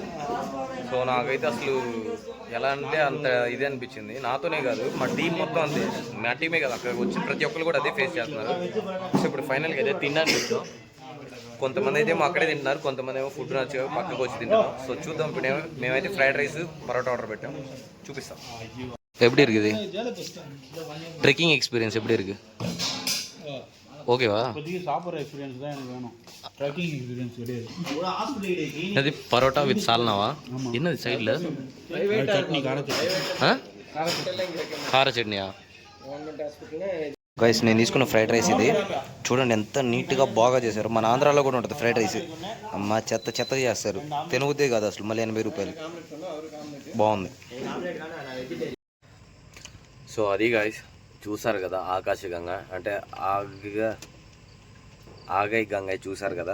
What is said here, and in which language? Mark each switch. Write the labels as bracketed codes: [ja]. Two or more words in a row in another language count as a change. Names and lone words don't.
[te] సో నాకైతే అసలు ఎలా అంటే అంత ఇది అనిపించింది. నాతోనే కాదు, మా టీం మొత్తం అంతే. మా టీమే కాదు, అక్కడికి వచ్చి ప్రతి ఒక్కరు కూడా అదే ఫేస్ చేస్తున్నారు. సో ఇప్పుడు ఫైనల్గా అయితే తినడానికి వచ్చాం. కొంతమంది అయితే అక్కడే తింటున్నారు, కొంతమంది ఏమో ఫుడ్ నచ్చో పక్కకు వచ్చి తింటున్నాం. సో చూద్దాం. ఇప్పుడు మేమైతే [en] fried rice [te] పరోటా ఆర్డర్ పెట్టాం, చూపిస్తాం. [ta] எப்படி இருக்குது [en] trekking experience? [ta] எப்படி இருக்கு? ஓகேவா? சாப்பிட்ற எக்ஸ்பீரியன்ஸ் தான் எனக்கு வேணும், [en] trekking experience [ta] கிடையாது. அது பரோட்டா வித் சால்னாவா? என்னது சைடில் சட்னி? கார சட்னி. [te] కార చట్నీయా? గైస్ నేను తీసుకున్న [en] fried rice [te] ఇది. చూడండి ఎంత నీట్గా బాగా చేశారు. మన ఆంధ్రాలో కూడా ఉంటుంది [en] fried rice. [te] అమ్మ చెత్త చెత్త చేస్తారు, తినబుద్దే కాదు అసలు. మళ్ళీ 80 రూపాయలు. బాగుంది. సో అది గాయస్ చూసారు కదా, ఆకాశగంగా అంటే ఆగై గంగ చూసారు కదా.